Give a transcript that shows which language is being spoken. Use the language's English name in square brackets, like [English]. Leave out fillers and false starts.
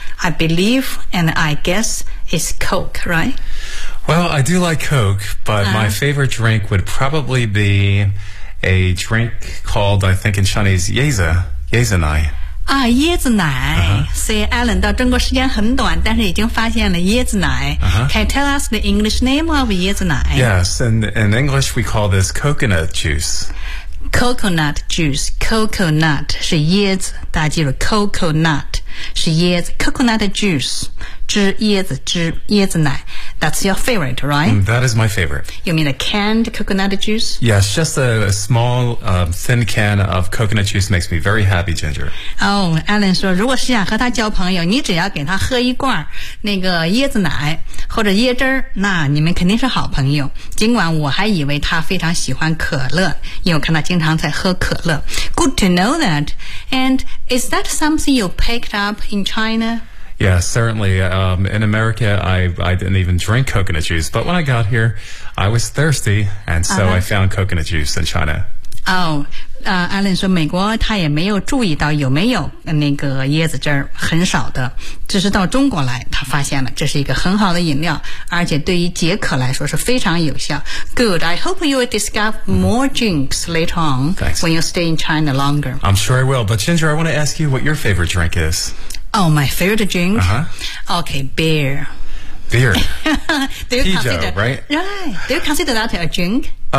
[English] I believe and I guess it's Coke, right? Well, I do like Coke, but my favorite drink would probably be a drink called, I think in Chinese, Yezanai. [Chinese] 啊，椰子奶。所以 Alan 到中国时间很短，但是已经发现了椰子奶。 [English] Can you tell us the English name of 椰子奶？Yes, in English we call this coconut juice. [Chinese] Coconut juice, coconut 是椰子，大家记住 coconut 是椰子 ，coconut juice 汁椰子汁椰子奶。 [English] That's your favorite, right? That is my favorite. You mean a canned coconut juice? Yes, just a small, thin can of coconut juice makes me very happy, Ginger. [Chinese] Oh, Alan 说，如果是想和他交朋友，你只要给他喝一罐那个椰子奶或者椰汁儿，那你们肯定是好朋友。尽管我还以为他非常喜欢可乐，因为我看他经常在喝可乐。 [English] Good to know that. And is that something you picked up in China? Yeah, certainly. In America, I didn't even drink coconut juice. But when I got here, I was thirsty, and so I found coconut juice in China. [Chinese] Oh, Alan 说美国他也没有注意到有没有那个椰子汁儿，很少的。只是到中国来，他发现了这是一个很好的饮料，而且对于解渴来说是非常有效。 [English] Good. I hope you will discover more drinks later on、 Thanks. when you stay in China longer. I'm sure I will. But Ginger, I want to ask you what your favorite drink is. Oh, my favorite drink? Okay, beer. Beer. Do you consider that a drink?